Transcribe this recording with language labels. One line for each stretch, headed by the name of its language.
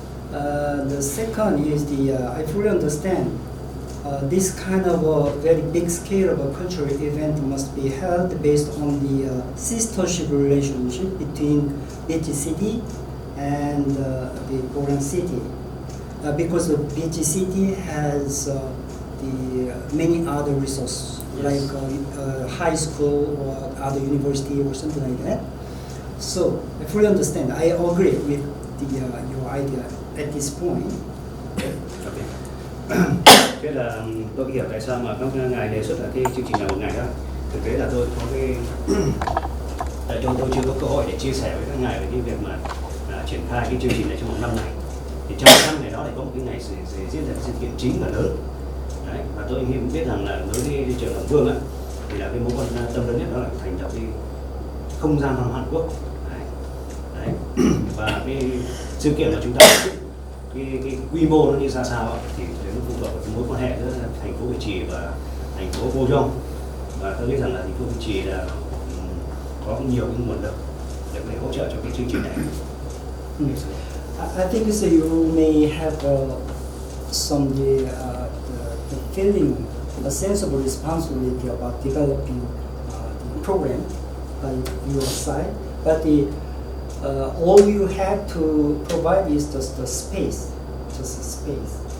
English: The second is I fully understand this kind of a very big scale of a cultural event must be held based on the sistership relationship between VTCT and the Boryong City, because the VTCT has the many other resources like high school or other university or something like that. So I fully understand. I agree with your idea at this point.
Vietnamese: Thế là tôi hiểu tại sao mà các ngài đề xuất là cái chương trình là một ngày đó. Thực tế là tôi có cái tại tôi chưa có cơ hội để chia sẻ với các ngài về cái việc mà triển khai cái chương trình này trong vòng 5 ngày. Thì trong 5 ngày đó thì có một cái ngày diễn ra sự kiện chính và lớn. Đấy, và tôi biết rằng là đối với trường hợp Vương thì là cái mối quan tâm lớn nhất đó là thành lập cái không gian văn hóa Hàn Quốc. Đấy. Và cái sự kiện mà chúng ta cái quy mô nó như ra sao thì nó phụ thuộc vào cái mối quan hệ giữa thành phố Việt Trì và thành phố Pogodi. Và tôi biết rằng là thành phố Việt Trì là có nhiều cái nguồn lực để hỗ trợ cho cái chương trình này.
English: I think so you may have some the feeling, a sense of responsibility about developing the program by your side, but all you have to provide is just the space, just a space.